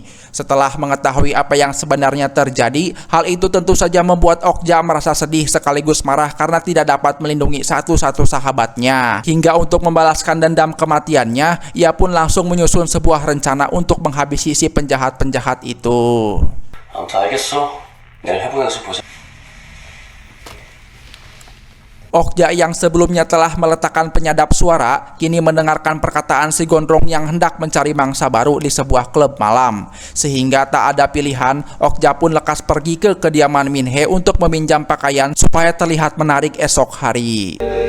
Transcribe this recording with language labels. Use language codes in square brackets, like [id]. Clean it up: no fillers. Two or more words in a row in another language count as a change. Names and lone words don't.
[id] Setelah mengetahui apa yang sebenarnya terjadi, hal itu tentu saja membuat Okja merasa sedih sekaligus marah karena tidak dapat melindungi satu-satu sahabatnya. Hingga untuk membalaskan dendam kematiannya, ia pun langsung menyusun sebuah rencana untuk menghabisi si penjahat-penjahat itu. [ko] 아무튼 알겠어. 내일 해보면서 보자. [id] Okja yang sebelumnya telah meletakkan penyadap suara, kini mendengarkan perkataan si gondrong yang hendak mencari mangsa baru di sebuah klub malam. Sehingga tak ada pilihan, Okja pun lekas pergi ke kediaman Minhe untuk meminjam pakaian supaya terlihat menarik esok hari.